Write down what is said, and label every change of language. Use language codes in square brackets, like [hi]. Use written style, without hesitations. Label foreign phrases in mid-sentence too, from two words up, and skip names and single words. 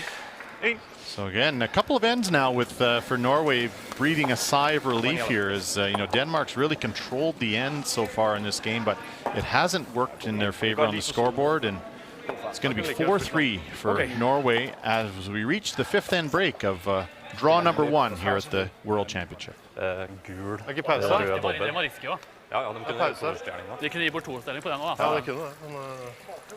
[en] So again, a couple of ends now with for Norway breathing a sigh of relief here, as you know, Denmark's really controlled the end so far in this game, but it hasn't worked in their favor on the scoreboard, and it's going to be 4-3 for Norway as we reach the 5th end break of draw number 1 here at the World Championship. [no] Gul. Er ikke pause? Rød dobbel. Det var riske, også. Ja, de kunne pause. få stjerning da. De kunne gi bort 2-stilling på den også, da. Ja, det kunne det.